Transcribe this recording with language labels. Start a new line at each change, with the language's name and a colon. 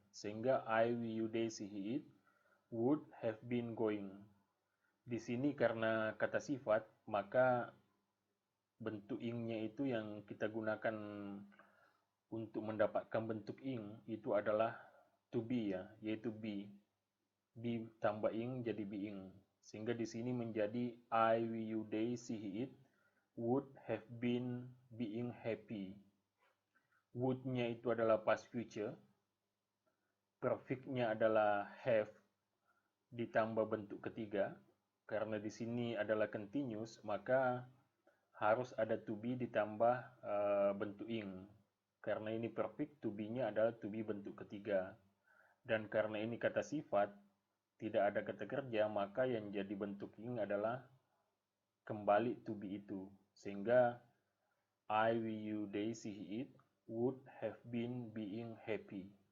Indonesian: Sehingga
English: I, we, you, they, she, he, it would have been going.
Indonesian: Di sini karena kata sifat, maka bentuk ing-nya itu yang kita gunakan untuk mendapatkan bentuk ing itu adalah to be ya, yaitu be. Be tambah ing jadi being. Sehingga di sini menjadi
English: I, we, you, they, she, he, it would have been being happy.
Indonesian: Would-nya itu adalah past future. Perfect-nya adalah have ditambah bentuk ketiga. Karena di sini adalah continuous, maka harus ada to be ditambah bentuk ing. Karena ini perfect, to be-nya adalah to be bentuk ketiga. Dan karena ini kata sifat, tidak ada kata kerja, maka yang jadi bentuk ing adalah kembali to be itu. Sehingga
English: I, we, you, they, she, he, it would have been being happy.